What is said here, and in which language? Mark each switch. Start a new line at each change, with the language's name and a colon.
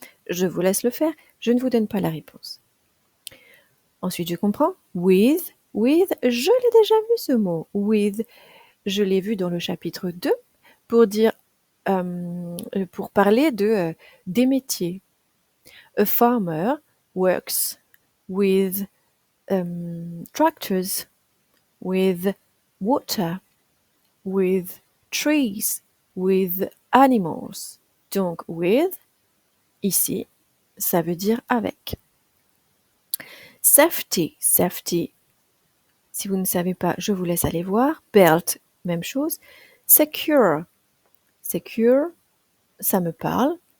French: Je vous laisse le faire, je ne vous donne pas la réponse. Ensuite, je comprends. With, je l'ai déjà vu ce mot. With, je l'ai vu dans le chapitre 2 pour dire, pour parler des métiers.
English: A farmer works with tractors, with water, with trees, with animals.
French: Donc, with, ici, ça veut dire avec. Safety, safety. Si vous ne savez pas, je vous laisse aller voir. Belt, même chose. Secure, secure, ça me parle.